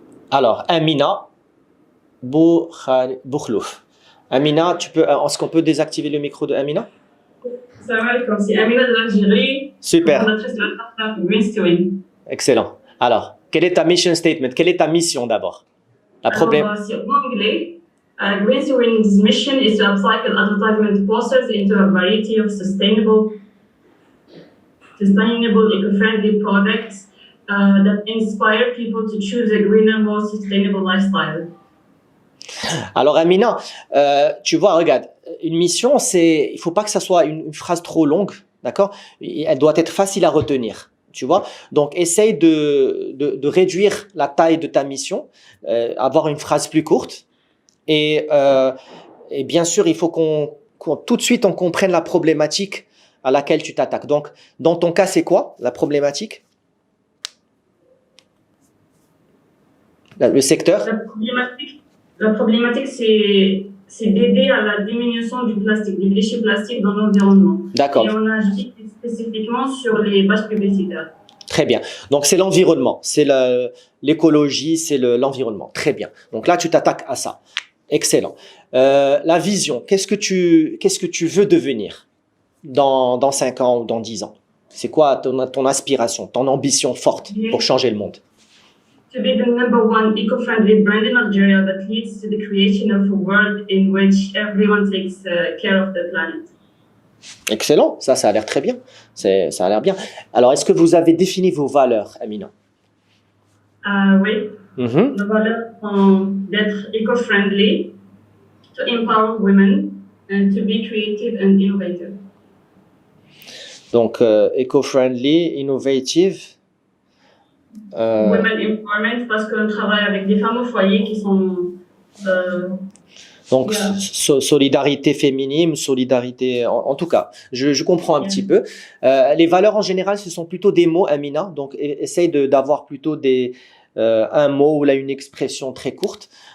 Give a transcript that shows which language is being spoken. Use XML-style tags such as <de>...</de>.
<fr>Alors, Amina Boukhlouf. Amina, est-ce qu'on peut désactiver le micro de Amina? Salam alaikum, c'est Amina de l'Algérie. Super. Fondatrice de la startup Greenstewing. Excellent. Alors, quelle est ta mission statement? Quelle est ta mission d'abord? C'est en anglais.</fr> <en>Greenstewing's mission is to upcycle advertisement process into a variety of sustainable, eco-friendly products that inspire people to choose a greener, more sustainable lifestyle.</en> <fr>Alors Amina, tu vois, regarde, une mission, il faut pas que ça soit une phrase trop longue, d'accord? Elle doit être facile à retenir, tu vois? Donc essaye de réduire la taille de ta mission, avoir une phrase plus courte, et, euh, et bien sûr, il faut tout de suite on comprenne la problématique à laquelle tu t'attaques. Donc, dans ton cas, c'est quoi la problématique? Le secteur? La problématique, c'est d'aider à la diminution du plastique, des déchets plastiques dans l'environnement. D'accord. Et on agit spécifiquement sur les pages publicitaires. Très bien. Donc, c'est l'environnement, c'est l'écologie, c'est l'environnement. Très bien. Donc là, tu t'attaques à ça. Excellent. La vision, qu'est-ce que tu veux devenir dans 5 ans ou dans 10 ans? C'est quoi ton aspiration, ton ambition forte pour changer le monde?</fr> <en>To be the number one eco-friendly brand in Algeria that leads to the creation of a world in which everyone takes care of the planet.</en> <fr>Excellent, ça a l'air très bien. Ça a l'air bien. Alors, est-ce que vous avez défini vos valeurs, Amina? Oui. Nos valeurs sont d'être</fr> <en>eco-friendly, to empower women, and to be creative and innovative.</en> <fr>Donc, eco-friendly, innovative. Women empowerment, parce qu'on travaille avec des femmes au foyer qui sont... Donc, solidarité féminine, solidarité... En tout cas, je comprends un petit peu. Les valeurs en général, ce sont plutôt des mots, Amina. Donc, essaye d'avoir plutôt un mot ou là, une expression très courte.</fr>